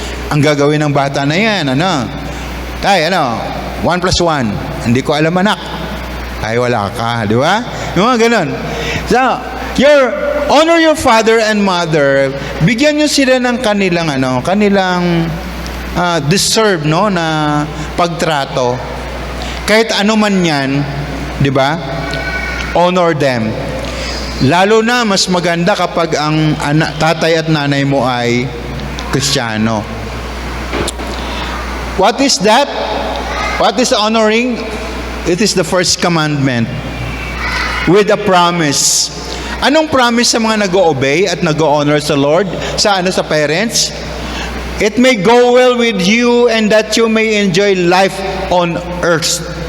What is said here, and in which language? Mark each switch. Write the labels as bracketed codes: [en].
[tl] Ang gagawin ng bata na yan, Tay, 1 plus 1. Hindi ko alam, anak. Ay, wala ka. Di ba? Yung mga ganun. [en] So, honor your father and mother. [tl] Bigyan nyo sila ng kanilang deserve na pagtrato. Kahit ano man yan, di ba? [en] Honor them. [tl] Lalo na mas maganda kapag ang tatay at nanay mo ay Kristiyano. [en] What is that? What is honoring? It is the first commandment with a promise. [tl] Anong promise sa mga nag-o-obey at nag-o-honor sa Lord? Sa parents? [en] It may go well with you and that you may enjoy life on earth.